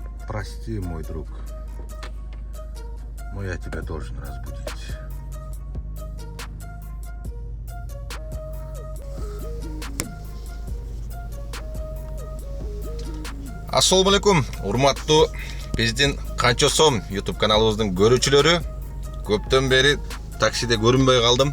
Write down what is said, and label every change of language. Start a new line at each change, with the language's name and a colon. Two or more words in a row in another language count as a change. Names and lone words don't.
Russian: Прости, мой друг, но я тебя должен разбудить.
Kyrgyz: Ассалаумалейкум, урматтуу биздин Канчо сом YouTube каналыбыздын көрүүчүлөрү. Көптөн бери таксиде көрүнбөй калдым.